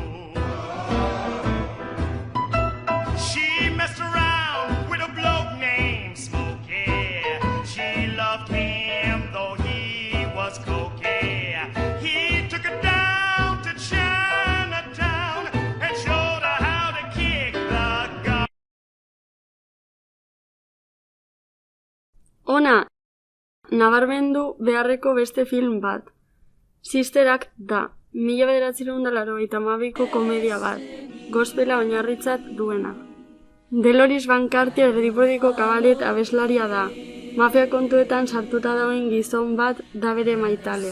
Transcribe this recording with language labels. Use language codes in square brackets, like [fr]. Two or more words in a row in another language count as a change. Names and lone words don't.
[en] She messed around with a bloke named Smokey. She loved him though he was cokey. He took her down to Chinatown and showed her how to kick the gun. [eu] Ona, nabarmendu beharreko beste film bat. Sister Act da, 1982ko komedia bat, gospela oinarritzat duena. Deloris Van Cartier Tripodiko kabaret abeslaria da, mafia kontuetan sartuta dagoen gizon bat da bere maitalea.